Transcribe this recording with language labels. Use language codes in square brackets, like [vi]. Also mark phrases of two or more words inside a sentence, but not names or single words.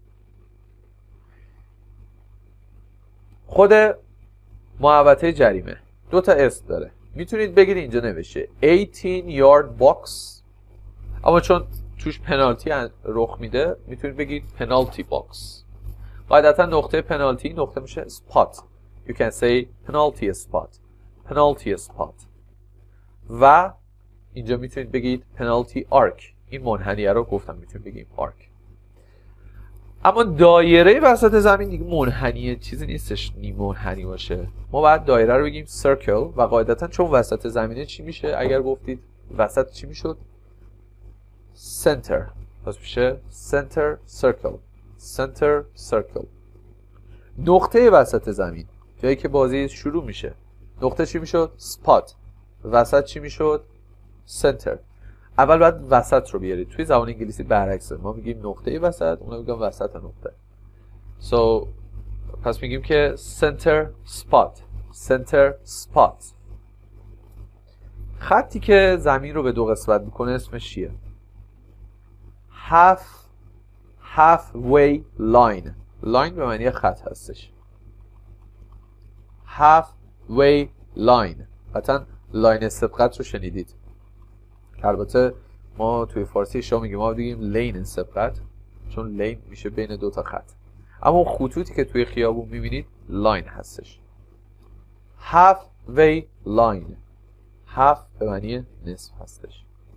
[fa] خود محوطه جریمه دو تا اسم داره. میتونید بگید اینجا نوشته [en] 18 yard box، [fa] اما چون توش پنالتی رخ میده میتونید بگید [en] penalty box. [fa] قاعدتا نقطه پنالتی نقطه میشه spot. [en] You can say penalty spot. [fa] و اینجا میتونید بگید [en] penalty arc. [fa] این منحنیه رو گفتم میتونید بگید arc. اما دایره وسط زمین دیگه منحنیه، چیزی نیستش نیم منحنی باشه. ما باید دایره رو بگیم circle و قاعدتا چون وسط زمینه چی میشه؟ اگر گفتید وسط چی میشد؟ center. پس میشه [en] center circle. [fa] نقطه وسط زمین، جایی که بازی شروع میشه، نقطه چی میشد؟ spot. وسط چی میشد؟ center. اول باید وسط رو بیارید. توی زبان انگلیسی برعکسه، ما میگیم نقطه وسط، اونا میگن وسط نقطه. پس میگیم که [en] center spot. [fa] خطی که زمین رو به دو قسمت میکنه اسمش چیه؟ [en] halfway line. [fa] لاین به معنی خط هستش. [en] halfway line. [fa] حتما لاین سبقت رو شنیدید. البته ما توی فارسی شما میگیم، ما بگیم لین سبقت، چون لین میشه بین دو تا خط. اما خطوطی که توی خیابون میبینید لاین هستش. [en] halfway line. [fa] half به معنی نصف هستش.